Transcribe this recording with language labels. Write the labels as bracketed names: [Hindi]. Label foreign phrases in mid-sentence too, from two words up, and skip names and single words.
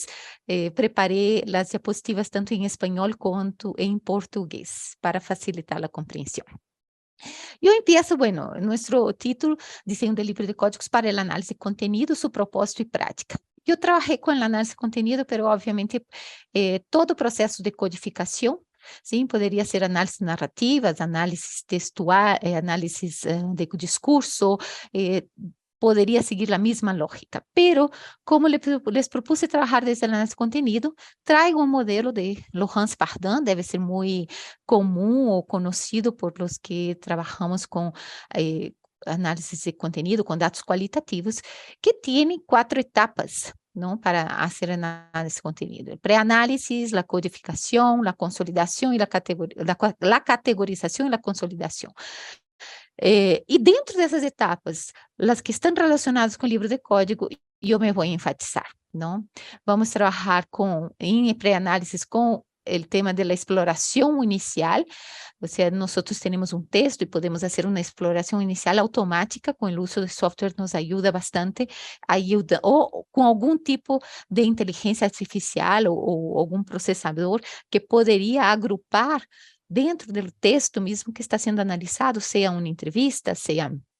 [Spanish] Preparé las diapositivas tanto en español como en portugués para facilitar la comprensión. Yo empiezo, bueno, nuestro título, Diseño de libro de códigos para el análisis de contenido, su propósito y práctica. Yo trabajé con el análisis de contenido, pero obviamente todo proceso de codificación, [Portuguese] sim, poderia ser [Spanish] análisis narrativas, análisis textual, análisis de discurso, [Portuguese] poderia seguir a mesma lógica. [Spanish] Pero, como les propuse [Portuguese] trabalhar desde o [Spanish] análisis de contenido, [Portuguese] traigo um modelo de Laurence Pardin, deve ser muito comum ou conhecido [Spanish] por los que [Portuguese] trabalhamos com [Spanish] análisis de contenido, [Portuguese] com dados qualitativos, que tem 4 etapas, ¿no? [Spanish] Para hacer análisis de contenido. El preanálisis, la codificación, la consolidación y la categorización y la consolidación. [Portuguese] E dentro dessas etapas, as que estão relacionadas com o livro de código, eu me vou enfatizar, não? Vamos trabalhar em pré-análisis com o tema da exploração inicial, ou seja, nós temos um texto e podemos fazer uma exploração inicial automática, com o uso de software nos ajuda bastante, ou com algum tipo de inteligência artificial ou algum processador que poderia agrupar dentro do texto mesmo que está sendo analisado, seja uma entrevista, seja